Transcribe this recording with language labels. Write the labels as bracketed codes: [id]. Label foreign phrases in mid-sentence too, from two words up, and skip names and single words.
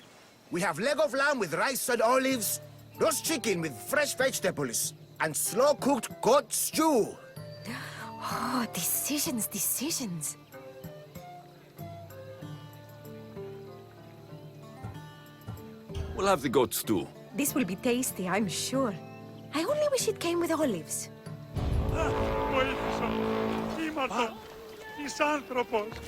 [en] We have leg of lamb with rice and olives, roast chicken with fresh vegetables, and slow-cooked goat stew. Oh, decisions, decisions. We'll have the goat stew. This will be tasty, I'm sure. I only wish it came with olives. [el] Βοήθησα. Ήμαρτο. Είσαι άνθρωπος.